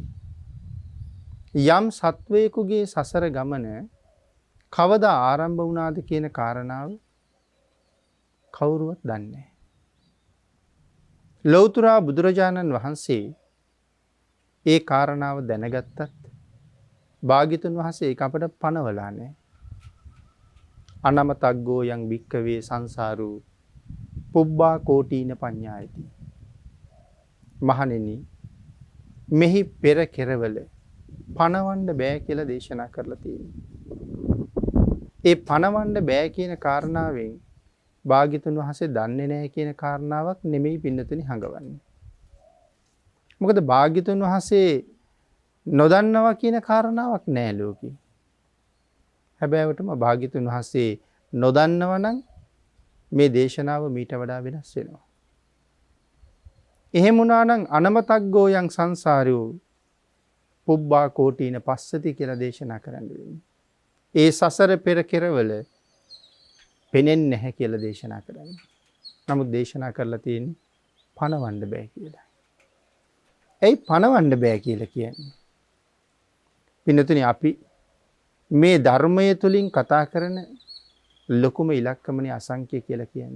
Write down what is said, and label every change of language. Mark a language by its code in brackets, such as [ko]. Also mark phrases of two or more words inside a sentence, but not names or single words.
[si] යම් සත්වයෙකුගේ සසර ගමන කවදා ආරම්භ වුණාද කියන කාරණාව කවුරුවත් දන්නේ නැහැ. ලෞතුරා බුදුරජාණන් වහන්සේ ඒ කාරණාව දැනගත්තත් භාග්‍යතුන් වහන්සේ ඒක අපට පනවලා නැහැ. [pi] අනමතග්ගෝ යං භික්කවේ සංසාරෝ පුබ්බා කෝටීන පඤ්ඤායති. [si] මහණෙනි මෙහි පෙර කෙරවල පනවන්න බෑ කියලා දේශනා කරලා තියෙනවා. ඒ පනවන්න බෑ කියන කාරණාවෙන් භාග්‍යතුන් වහන්සේ දන්නේ නැහැ කියන කාරණාවක් නෙමෙයි පින්නතුනි හඟවන්නේ. මොකද භාග්‍යතුන් වහන්සේ නොදන්නවා කියන කාරණාවක් නෑ ලෝකේ. හැබැයිවටම භාග්‍යතුන් වහන්සේ නොදන්නවා නම් මේ දේශනාව මීට වඩා වෙනස් වෙනවා. එහෙම වුණා නම් [pi] අනමතග්ගෝ යං සංසාරෝ පුබ්බා කෝටීන පස්සති [si] කියලා දේශනා කරන්න වෙන්නේ. ඒ සසර පෙර කෙරවල පෙනෙන්නේ නැහැ කියලා දේශනා කරන්නේ. නමුත් දේශනා කරලා තියෙන්නේ පණවන්න බෑ කියලා. ඇයි පණවන්න බෑ කියලා කියන්නේ? පින්නතුනි අපි මේ ධර්මය තුලින් කතා කරන ලොකුම ඉලක්කමනේ අසංඛ්‍ය කියලා කියන්නේ.